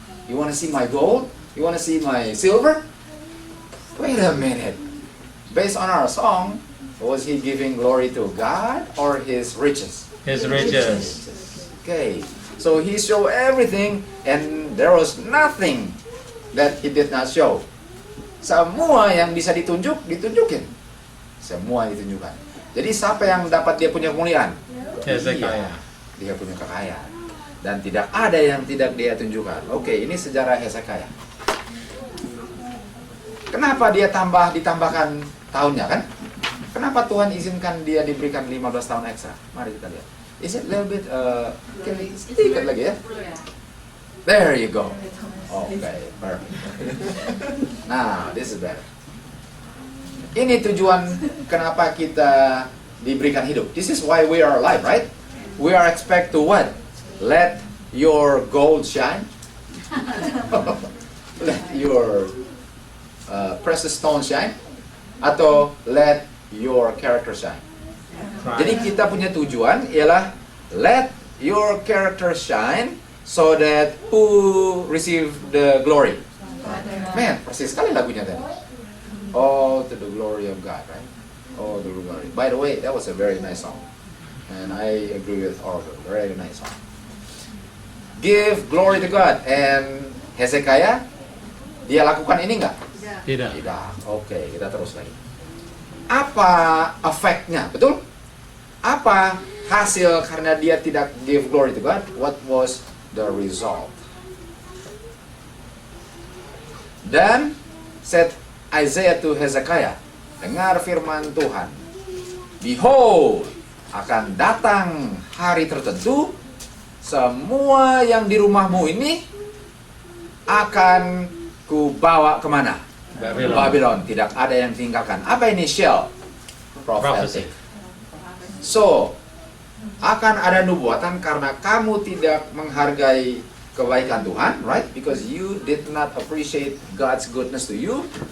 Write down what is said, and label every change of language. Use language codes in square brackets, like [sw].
[en] You wanna see my gold? You wanna see my silver? Wait a minute. Based on our song, was he giving glory to God or his riches? His riches. Okay. So he showed everything and there was nothing that he did not show. [id] Semua yang bisa ditunjukin. Semua ditunjukkan. Jadi siapa yang dapat dia punya kemuliaan? Hezekiah. Dia punya kekayaan. Dan tidak ada yang tidak dia tunjukkan. Oke, ini sejarah Hezekiah. Kenapa dia ditambahkan tahunnya kan? Kenapa Tuhan izinkan dia diberikan 15 tahun ekstra? Mari kita lihat. [en] Is it a little bit, [id] sedikit lagi ya? [en] There you go. Okay, perfect. Now, this is better. [id] Ini tujuan kenapa kita diberikan hidup. [en] This is why we are alive, right? We are expect to what? Let your gold shine. Let your precious stone shine. Atau let your character shine. [id] Jadi kita punya tujuan ialah [en] let your character shine so that who receive the glory. [id] Man, persis sekali lagunya tadi. [en] Oh, to the glory of God, right? Oh, the glory. By the way, that was a very nice song. And I agree with Orville. Very nice song. Give glory to God. [id] And Hezekiah, dia lakukan ini enggak? Tidak. Tidak. Oke, kita terus lagi. Apa efeknya? Betul? Apa hasil karena dia tidak [en] give glory to God? What was the result? [id] Dan [en] said Isaiah to Hezekiah, [id] dengar firman Tuhan. Behold, akan datang hari tertentu, semua yang di rumahmu ini akan kubawa kemana? Babylon. Tidak ada yang tinggalkan. Apa ini Shell? Prophetic. So, akan ada nubuatan karena kamu tidak menghargai kebaikan Tuhan, right? [en] Because you did not appreciate God's goodness to you.